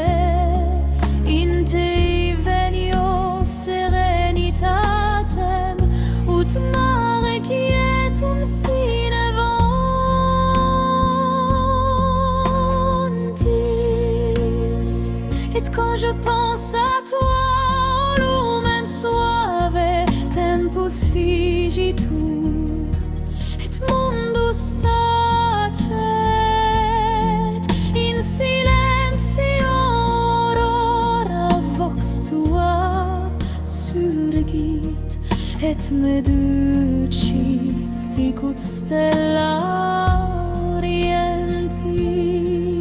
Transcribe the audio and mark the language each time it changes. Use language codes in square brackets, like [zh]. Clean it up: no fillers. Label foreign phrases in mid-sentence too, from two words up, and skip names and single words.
[la] In te venio serenitatem, ut mare quietum sine ventis. [fr] Et quand je pense à toi, [la] lumen suave, tempus figitur, et mundus tacet, in silentio aurora vox tua surgit, et me ducit sicut stella orientis.